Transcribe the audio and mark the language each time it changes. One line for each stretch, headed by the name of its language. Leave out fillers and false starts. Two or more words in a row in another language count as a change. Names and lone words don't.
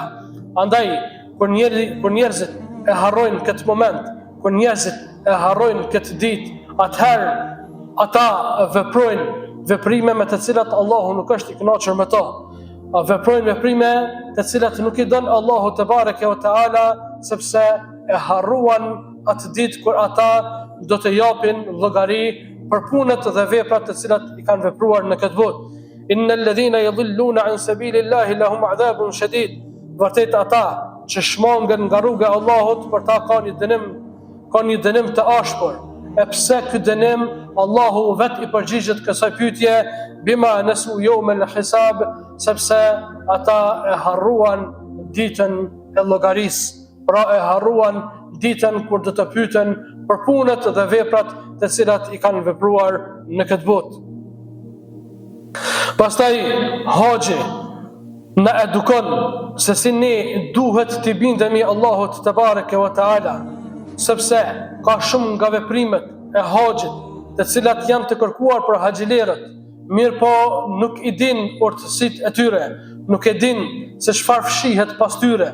Albanian: Andaj kur njerëzit e harrojnë këtë moment, kur njerëzit e harrojnë këtë ditë, atëherë ata veprojnë veprime me të cilat Allahu nuk është i kënaqur me to. Veprojnë veprime të cilat nuk i don Allahu
Arabic: تبارك وتعالى,
Albanian: sepse e harruan atë ditë kur ata do të japin llogari për punët dhe veprat të cilat i kanë vepruar në këtë botë.
Arabic: إن الذين يضلون عن سبيل الله لهم عذاب شديد.
Albanian: Vërtet ata që shmangen nga rruga e Allahut, për ta ka një dënim të ashpër. E pse ky dënim? Allahu vet i përgjigjet kësaj pyetje,
Arabic: بما نسوا يوم الحساب,
Albanian: sepse ata e harruan ditën e llogarisë. Pra e harruan ditën kur do të pyeten për punët dhe veprat të cilat i kanë vepruar në këtë botë. Pastaj haxhi na edukon se si ne duhet të bindemi Allahut
Arabic: تبارك وتعالى,
Albanian: sepse ka shumë nga veprimet e haxhit të cilat janë të kërkuar për haxhilerët, mirë po nuk i din urtësitë e tyre, nuk e din se çfarë fshihet pas tyre.